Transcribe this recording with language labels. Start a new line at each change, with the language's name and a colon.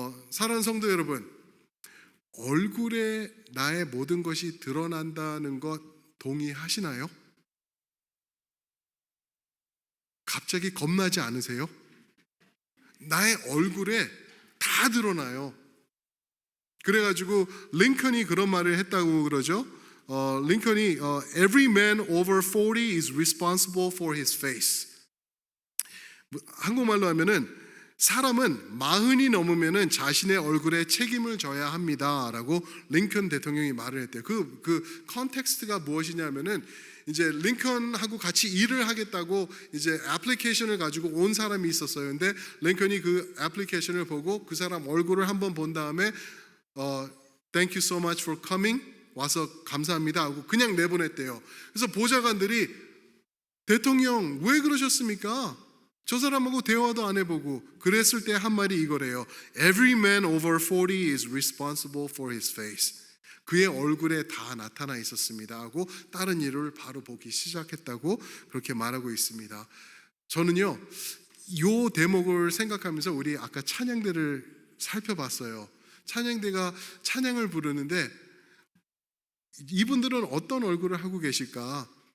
Korean: 사랑하는 성도 여러분, 얼굴에 나의 모든 것이 드러난다는 것 동의하시나요? 갑자기 겁나지 않으세요? 나의 얼굴에 다 드러나요. 그래가지고 링컨이 그런 말을 했다고 그러죠.
English: 링컨이 Every man over 40 is responsible for his face.
Korean: 한국말로 하면은 사람은 40이 넘으면은 자신의 얼굴에 책임을 져야 합니다라고 링컨 대통령이 말을 했대요. 그 컨텍스트가 무엇이냐면은 이제 링컨하고 같이 일을 하겠다고 이제 애플리케이션을 가지고 온 사람이 있었어요. 근데 링컨이 그 애플리케이션을 보고 그 사람 얼굴을 한번 본 다음에
English: Thank you so much for coming.
Korean: 와서 감사합니다 하고 그냥 내보냈대요. 그래서 보좌관들이 대통령 왜 그러셨습니까? 저 사람하고 대화도 안 해보고. 그랬을 때 한 말이 이거래요.
English: Every man over 40 is responsible for his face.
Korean: 그의 얼굴에 다 나타나 있었습니다 하고 다른 일을 바로 보기 시작했다고 그렇게 말하고 있습니다. 저는요 이 대목을 생각하면서 우리 아까 찬양대를 살펴봤어요. 찬양대가 찬양을 부르는데 이분들은 어떤 얼굴을 하고 계실까?